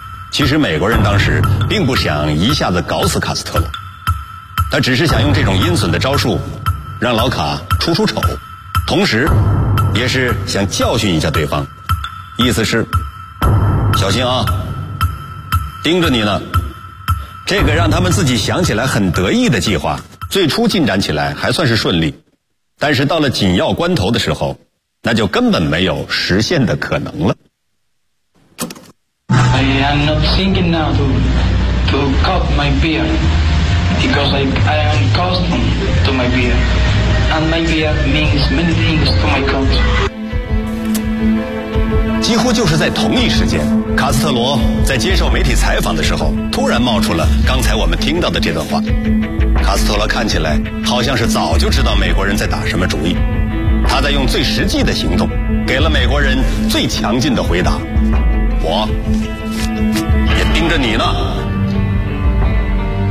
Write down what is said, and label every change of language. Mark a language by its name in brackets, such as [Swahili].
[Chinese] 其实美国人当时并不想一下子搞死卡斯特罗，他只是想用这种阴损的招数让老卡出出丑，同时也是想教训一下对方，意思是小心啊，盯着你呢。这个让他们自己想起来很得意的计划最初进展起来还算是顺利，但是到了紧要关头的时候，那就根本没有实现的可能了。 [English] I am not thinking now to cut my beard because I am accustomed to my beard and my beard means many things to my country。 [Chinese] 几乎就是在同一时间，卡斯特罗在接受媒体采访的时候突然冒出了刚才我们听到的这段话。卡斯特罗看起来好像是早就知道美国人在打什么主意，他在用最实际的行动给了美国人最强劲的回答，我也盯着你呢。